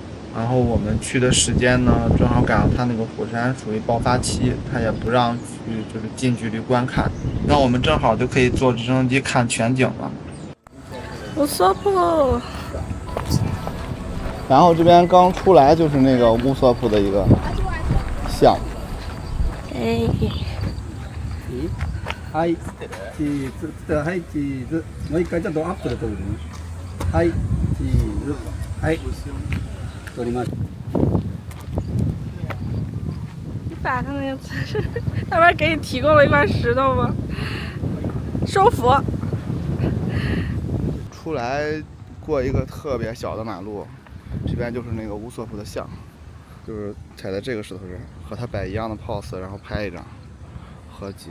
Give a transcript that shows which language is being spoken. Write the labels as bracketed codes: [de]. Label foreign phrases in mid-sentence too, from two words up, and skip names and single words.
[zh] 然后我们去的时间呢，正好赶上它那个火山属于爆发期，它也不让去就是近距离观看，那我们正好就可以坐直升机看全景了。乌索普，然后这边刚出来就是那个乌索普的一个像。哎， [ja] はい、チーズ、はい、チーズ。もう一回ちょっとアップで撮るね。はい、チーズ。はい、撮りました。 [zh] 你摆上那个姿势，那边给你提供了一块石头吗？收服。出来过一个特别小的马路，这边就是那个乌索普的像，就是踩在这个石头上，和他摆一样的 pose， 然后拍一张合集。